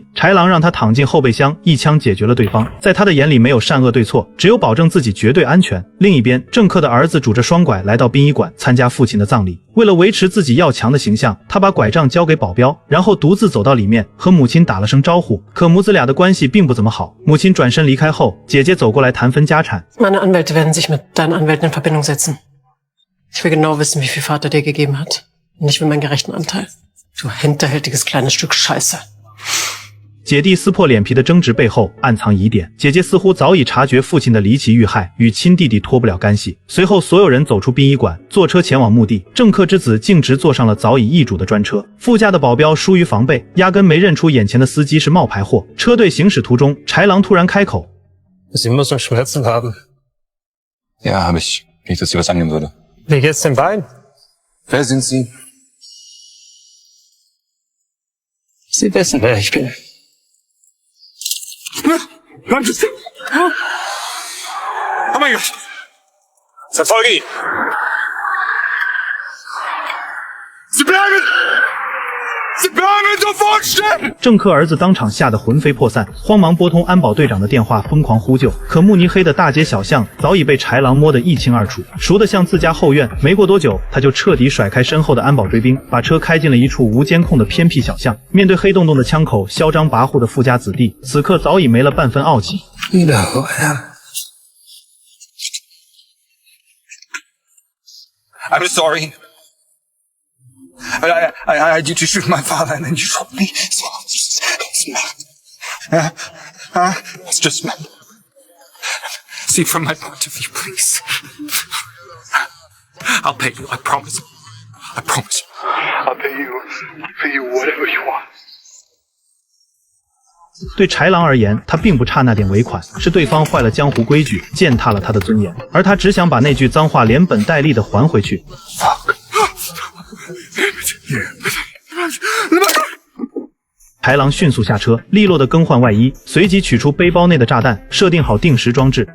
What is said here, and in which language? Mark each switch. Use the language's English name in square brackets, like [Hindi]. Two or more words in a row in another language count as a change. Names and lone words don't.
[Chinese] 豺狼让他躺进后备箱，一枪解决了对方。在他的眼里没有善恶对错，只有保证自己绝对安全。另一边，政客的儿子拄着双拐来到殡仪馆参加父亲的葬礼。为了维持自己要强的形象，他把拐杖交给保镖，然后独自走到里面和母亲打了声招呼。可母子俩的关系并不怎么好，母亲转身离开后，姐姐走过来谈分家产。 [German] Meine Anwälte werden sich mit deinen Anwälten in Verbindung setzen. Ich will genau wissen, wie viel Vater dir gegeben hat. Und ich will meinen gerechten Anteil. Du hinterhältiges kleines Stück Scheiße. [Chinese] 姐弟撕破脸皮的争执背后暗藏疑点，姐姐似乎早已察觉父亲的离奇遇害，与亲弟弟脱不了干系。随后，所有人走出殡仪馆，坐车前往墓地。政客之子径直坐上了早已易主的专车，副驾的保镖疏于防备，压根没认出眼前的司机是冒牌货。车队行驶途中，豺狼突然开口 [German] Sie muss noch Schmerzen haben. Ja, habe ich. Nicht, dass sie was annehmen würde. Wie geht's dem Bein? Wer sind Sie? Sie wissen, wer ich bin. Oh mein Gott! Verfolge ihn! Sie bleiben! Sie bleiben sofort stehen! [Chinese] 政客儿子当场吓得魂飞魄散，慌忙拨通安保队长的电话，疯狂呼救。可慕尼黑的大街小巷早已被豺狼摸得一清二楚，熟得像自家后院。没过多久，他就彻底甩开身后的安保追兵，把车开进了一处无监控的偏僻小巷。面对黑洞洞的枪口，嚣张跋扈的富家子弟，此刻早已没了半分傲气。 [English] You know who I am. I'm sorry. I had you to shoot my father, and then you shot me. So it's mad. It's just mad. See from my point of view, please. I'll pay you. I promise. I promise. I'll pay you whatever you want. [Chinese] 对豺狼而言，他并不差那点尾款，是对方坏了江湖规矩，践踏了他的尊严，而他只想把那句脏话连本带利的还回去。豺狼迅速下车，利落地更换外衣，随即取出背包内的炸弹，设定好定时装置。